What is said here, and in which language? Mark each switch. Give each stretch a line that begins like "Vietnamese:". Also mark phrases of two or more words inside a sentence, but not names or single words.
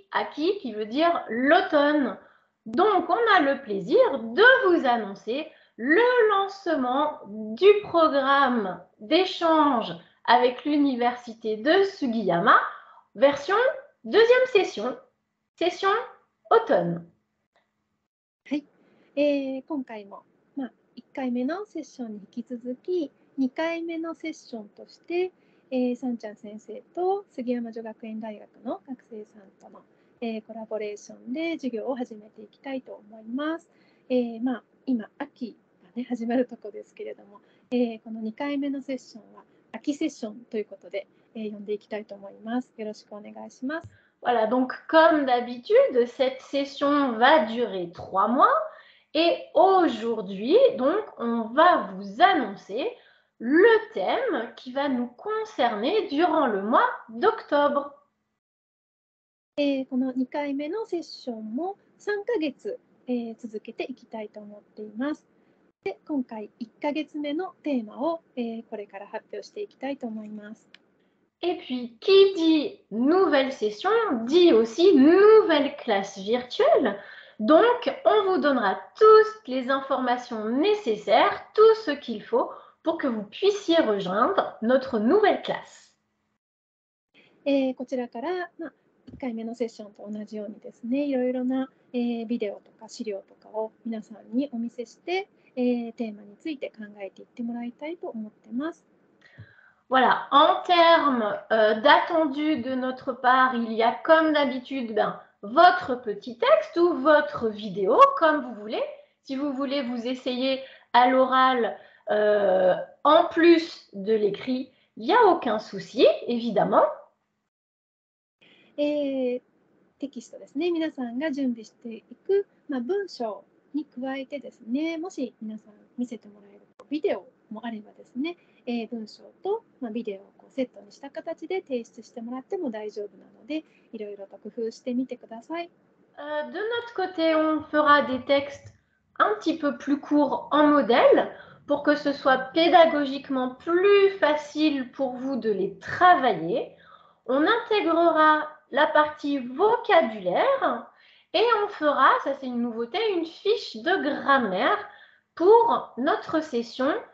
French: Aki qui veut dire l'automne. Donc, on a le plaisir de vous annoncer le lancement du programme d'échange avec l'université de Sugiyama, version deuxième session, session automne.
Japanese: はい。今回も、1回目のセッションに引き続き、2回目のセッションとして、さんちゃん先生と杉山女学園大学の学生さんとの、コラボレーションで授業を始めていきたいと思います。今、秋が、ね、始まるところですけれども、この2回目のセッションは秋セッションということで、呼んでいきたいと思います。よろしくお願いします。
French: Voilà, donc comme d'habitude, cette session va durer 3 mois et aujourd'hui, donc, on va vous annoncer le thème qui va nous concerner durant le mois d'octobre.
Japanese: この2回目のセッションも3ヶ月、続けていきたいと思っています。で、今回1ヶ月目のテーマを、これから発表していきたいと思います。
French: Et puis, qui dit nouvelle session, dit aussi nouvelle classe virtuelle. Donc, on vous donnera toutes les informations nécessaires, tout ce qu'il faut pour que vous puissiez rejoindre notre nouvelle classe.
Japanese: こちらから、1回目のセッションと同じようにですね、いろいろな、ビデオとか資料とかを皆さんにお見せして、テーマについて考えていってもらいたいと思ってます。
French: Voilà, en termes d'attendu de notre part, il y a comme d'habitude votre petit texte ou votre vidéo, comme vous voulez. Si vous voulez vous essayer à l'oral en plus de l'écrit, il n'y a aucun souci, évidemment.
Japanese: テキストですね、皆さんが準備していく、文章に加えてですね、もし皆さん見せてもらえるビデオもあればですね、文章と、ビデオをセットにした形で提出してもらっても大丈夫なので、いろいろと工夫してみてください。
French: De notre côté, on fera des textes un petit peu plus courts en modèle pour que ce soit pédagogiquement plus facile pour vous de les travailler. On intégrera la partie vocabulaire et on fera, ça c'est une nouveauté, une fiche de grammaire pour notre session.